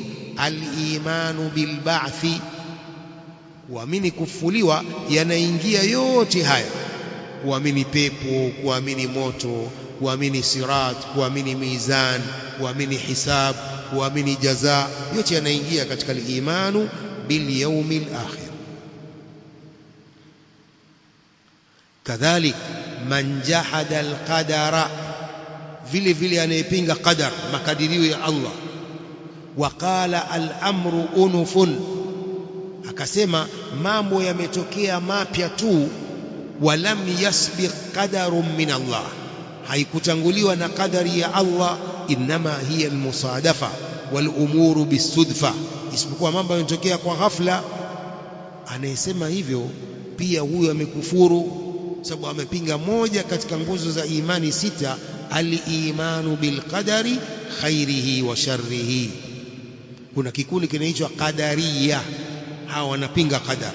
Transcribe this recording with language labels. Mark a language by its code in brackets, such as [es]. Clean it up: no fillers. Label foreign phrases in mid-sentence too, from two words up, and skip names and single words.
[ar] الإيمان بالبعث, [sw] kuamini kufufuliwa yanaingia yote haya: kuamini pepo, kuamini moto, kuamini sirat, kuamini mizan, kuamini hisab, kuamini jaza, yote yanaingia katika [ar] الإيمان باليوم الآخر. كذلك من جحد القدر, [sw] vile vile anayepinga qadar, makadirio ya Allah. [ar] وقال الأمر أنف, [sw] akasema mambo yametokea mapya tu. [ar] ولم يسبق قدر من الله, [sw] haikutanguliwa na qadari ya Allah. [ar] إنما هي المصادفة والأمور بصدفة, [sw] isipokuwa mambo yametokea kwa ghafla. Anayesema hivyo pia huyo amekufuru, sababu amepinga moja katika nguzo za imani sita, [ar] الإيمان بالقدر خيره وشره. [sw] Kuna kikundi kinaitwa qadariya, hawa wanapinga qadar.